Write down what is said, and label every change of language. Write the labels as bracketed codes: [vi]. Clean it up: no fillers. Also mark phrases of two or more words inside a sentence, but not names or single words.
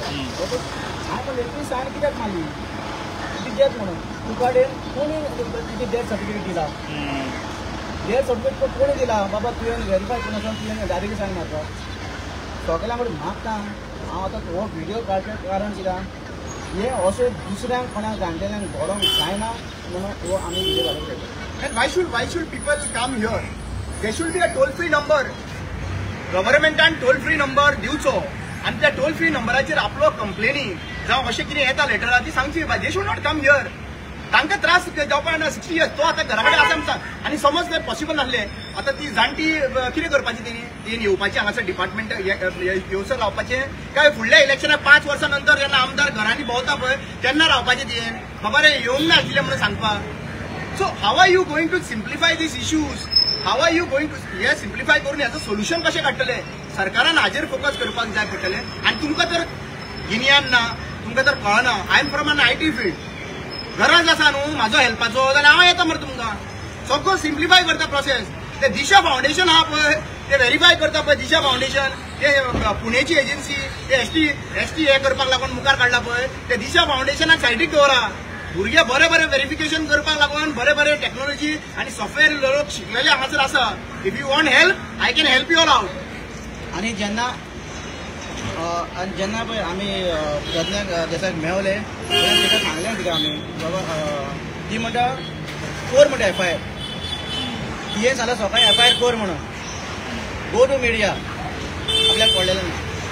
[kok] हांवें म्हणलें ती सायन कित्याक मारली, ती डेथ म्हणून तुका कोणी तिची [en] death certificate [kok] दिला, [en] death certificate [kok] कोणी दिला बाबा तुवें व्हेरीफाय करून तुवें डायरेक्टली सायन मारता. सगळ्यां कडेन मागता हांव आतां हो व्हिडिओ काडपाचें कारण कित्याक हे अशें दुसऱ्यांक कोणाक जाणटेल्यांक व्हरोंक जायना म्हणून हो आमी व्हिडिओ काडूंक शकता. [en] And why should people come here? There should be a toll-free number. [kok] गव्हर्नमेंटान [en] toll free number [kok] दिवचो आणि त्या [en] toll free [kok] नंबराचेर आपलो कंप्लेनी जावं अशें कितें येता लेटरां ती सांगची. [en] They should not come here. [kok] तांकां त्रास जावपाक ना. 60 years तो आतां घरा कडेन आसा म्हणटा आनी समज ते पॉसिबल नासलें आतां ती जाणटी कितें करपाची तेणी येवपाचें हांगासर डिपार्टमेंट येवसर रावपाचें काय फुडल्या इलेक्शनाक 5 वर्सां नंतर जेन्ना आमदार घरांनी भोंवता पळय तेन्ना रावपाचें तें बाबा रे येवंक ना आशिल्लें म्हणून सांगपाक. [en] So how are you going to simplify these issues? how are you going to [kok] हे सिम्प्लिफाय करून हेचं सोल्युशन कशें काडटले? सरकारान हाजेर फोकस करपाक जाय पडटलें. आनी तुमकां तर गिन्यान ना, तुमकां तर कळना. [en] I am from an IT field. [kok] गरज आसा न्हू म्हाजो हेल्पाचो जाल्यार हांव येता मरे तुमकां. सगळो सिम्प्लिफाय करता प्रोसेस. ते दिशा फावंडेशन आहा पळय ते व्हेरीफाय करता पळय. दिशा फावंडेशन ते पुणेची एजन्सी ते एसटी हे करपाक लागून मुखार काडला पळय ते दिशा फावंडेशनाक सायडीक दवरा. भुरगे बरे व्हेरिफिकेशन करपाक लागून बरे टेक्नॉलॉजी आनी सॉफ्टवेअर लोक शिकलेले हांगासर आसा. [en] If you want help I can help you all out. [kok] आनी जेन्ना पळय आमी प्रज्ञा देसाईक मेळले तेन्ना तिका सांगलें तिका आमी बाबा ती म्हणटा कोर म्हणटा FIR. तिये सांगलें सकाळी FIR कोर म्हणून. [en] go to media [kok] आपल्याक पडलेलें ना.